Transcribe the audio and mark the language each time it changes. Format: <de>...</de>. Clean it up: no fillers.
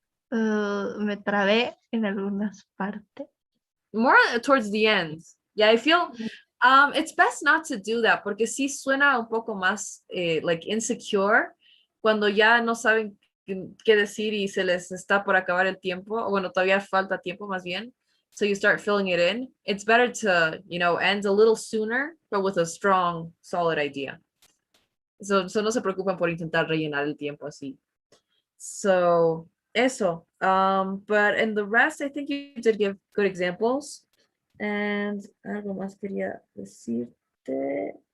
<es>Me trabé en algunas partes.</es> <en>More towards the end. Yeah, I feel it's best not to do that</en> <es>porque sí suena un poco más</es> <en>like insecure</en> <es>cuando ya no saben qué decir y se les está por acabar el tiempo, o bueno, todavía falta tiempo más bien.</es> <en>So you start filling it in. It's better to, end a little sooner, but with a strong, solid idea.</en> <es>So no se preocupen por intentar rellenar el tiempo así. So eso.</es> <en>But in the rest, I think you did give good examples.</en> <es>And algo más quería decirte.</es>